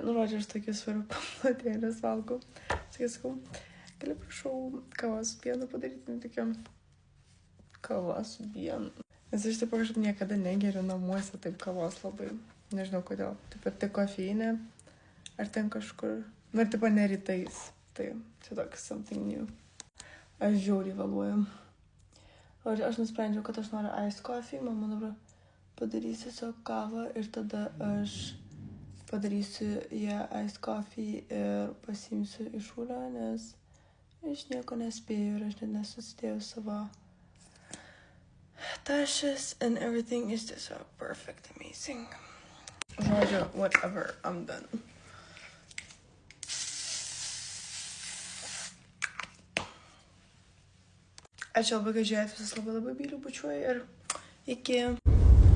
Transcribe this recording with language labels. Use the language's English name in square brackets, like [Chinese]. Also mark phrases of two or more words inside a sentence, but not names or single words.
[Lithuanian] Žodžiu, aš tokius sūrio paplotėlės valgau. Sakau, gali prašau kavos pieno padaryti, tokiam kavos pieno. Nes aš taip kažkaip niekada negeriu namuose taip kavos labai. Nežinau kodėl. Taip tik kofeinė. Ar ten kažkur. Ir taip ne rytais. Tai čia toks [English] something new. [Lithuanian] Aš žiauriai vėluoju. Aš nusprendžiau, kad aš noriu [English] iced coffee. [Lithuanian] Mama dabar padarysiu savo kavą ir tada aš padarysiu ją [English] iced coffee [Lithuanian] ir pasiimsiu iš šūlę, nes aš nieko nespėjau ir aš net nesusidėjau savo tašės [English] and everything is just so perfect, amazing. Žodžiu, whatever, I'm done. [Lithuanian] Ačiū labai, kad žiūrėt, visus labai myliu, bučiuoju ir iki.